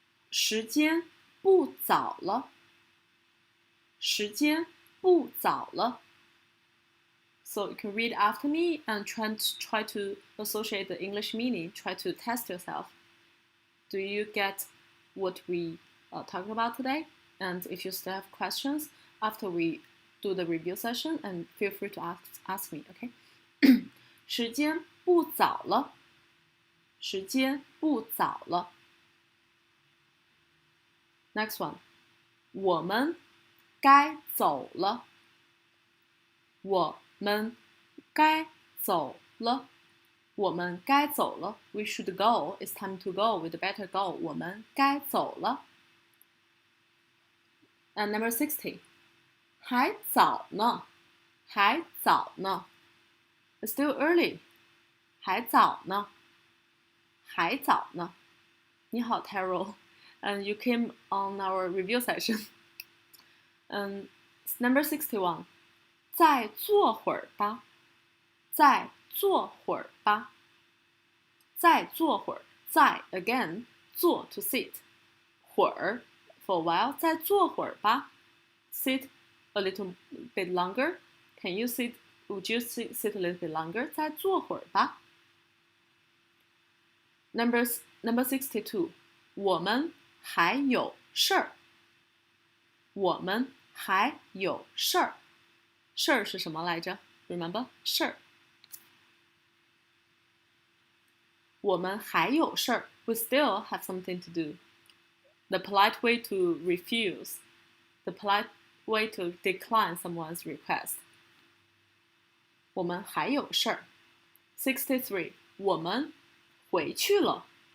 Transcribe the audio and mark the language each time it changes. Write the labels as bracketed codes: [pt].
[zh] 时间不早了，时间不早了。 [en] So you can read after me and try to associate the English meaning. Try to test yourself. Do you get what we talked about today? And if you still have questions after we do the review session, and feel free to ask me, okay? [zh] 时间不早了，时间不早了。 [en] Next one, [zh] 我们该走了，我们该走了。我们该走了 [en] We should go. It's time to go. We'd better go. [zh] 我们该走了。 [en] And number 60. [zh] 还早呢，还早呢。 [en] It's still early. [zh] 还早呢，还早呢。你好 Terrell. [en] And you came on our review session. Number 61. [zh] 再坐会儿吧，再坐会儿吧，再坐会儿，再 again 坐 to sit， 会儿 for a while， 再坐会儿吧 [en] sit a little bit longer. Can you sit? Would you sit a little bit longer? [zh] 再坐会儿吧。 [en] Number 62. [zh] 我们还有事儿，我们还有事儿。事儿是什么来着 ？Remember 事儿。我们还有事儿 [en] We still have something to do. The polite way to refuse. The polite way to decline someone's request. [zh] 我们还有事儿。63. 我们回去了。